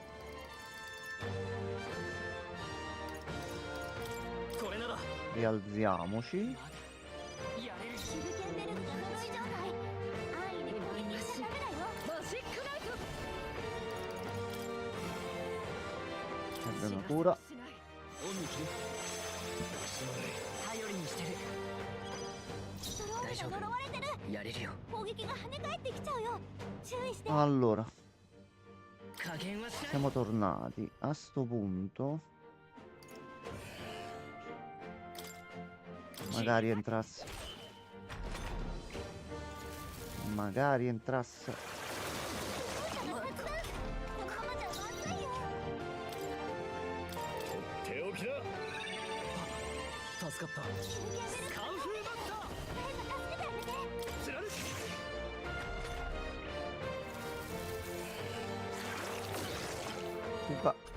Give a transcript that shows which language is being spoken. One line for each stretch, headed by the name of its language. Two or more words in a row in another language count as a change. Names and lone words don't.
Japanese: これなら
Italian: rialziamoci.
Japanese: やれる。シルケンベルクが呪い状態。安易に攻撃しちゃダメだよ。マジックナイト。
Italian: Perde natura.
Japanese: しない。オンに切る。頼りにしてる。ストロールが呪われてる。やれるよ。攻撃が跳ね返ってきちゃうよ。注意して。
Italian: Allora,
Japanese: 加減はしない。
Italian: siamo tornati. A sto punto, magari entrasse. Magari entrasse.
Japanese: このままじゃまずいよ。手置きだ。助かった。シルケンベルクカンフーマスター。誰か助けてあげて。知らぬ。
Italian: Fuga.